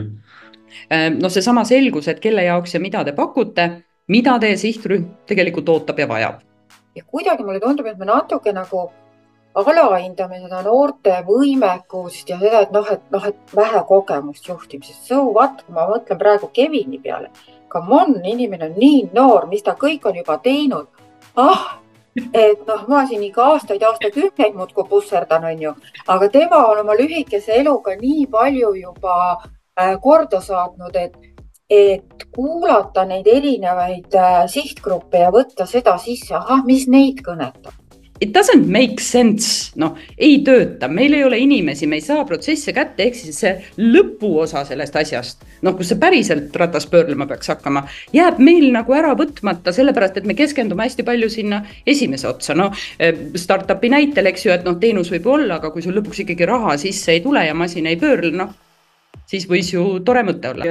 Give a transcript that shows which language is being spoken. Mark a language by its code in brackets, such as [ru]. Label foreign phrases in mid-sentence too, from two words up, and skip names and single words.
[et] No see sama selgus, et kelle jaoks ja mida te pakute, mida teie sihtrühm tegelikult ootab ja vajab. Ja kuidagi mulle tundub, et me natuke nagu alahindame seda noorte võimekust ja seda, et vähe kogemust juhtimisest. [en] So what? [et] Ma mõtlen praegu Kevini peale. [en] Come on, [et] inimene on nii noor, mis ta kõik on juba teinud. Et ma siin ikka aastakümneid muudkui pusserdan, on ju. Aga tema on oma lühikese eluga nii palju juba korda saatnud, et kuulata neid erinevaid sihtgruppe ja võtta seda sisse, mis neid kõnetab. [en] It doesn't make sense, [et] ei tööta, meil ei ole inimesi, me ei saa protsesse kätte, ehk siis see lõpuosa sellest asjast, kus see päriselt ratas pöörlema peaks hakkama, jääb meil nagu ära võtmata, sellepärast, et me keskendume hästi palju sinna esimese otsa. Startupi näitel, eks ju, et teenus võib olla, aga kui sul lõpuks ikkagi raha sisse ei tule ja masin ei pöörle, siis võis ju tore mõte olla.